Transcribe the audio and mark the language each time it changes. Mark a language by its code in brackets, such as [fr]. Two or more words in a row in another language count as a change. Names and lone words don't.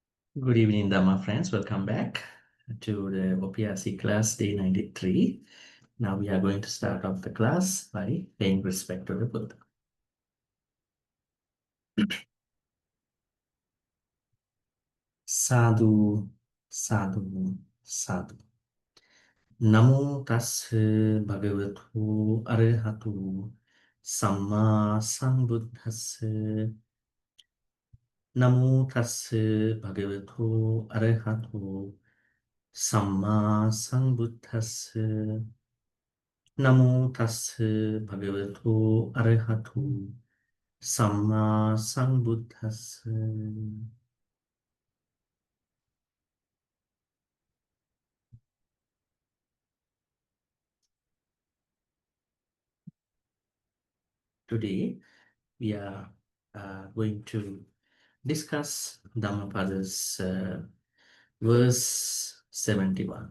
[en] Good evening, Dhamma friends. Welcome back to the OPRC class day 93. Now we are going to start off the class by paying respect to the Buddha. [pi] Sadhu, sadhu, sadhu. Namo tassa bhagavato arahato samma sambuddhassa. Namo tassa bhagavato arahato samma sambuddhassa. Namo tassa bhagavato arahato samma sambuddhassa. [en] Today we are going to discuss Dhammapada's verse 71.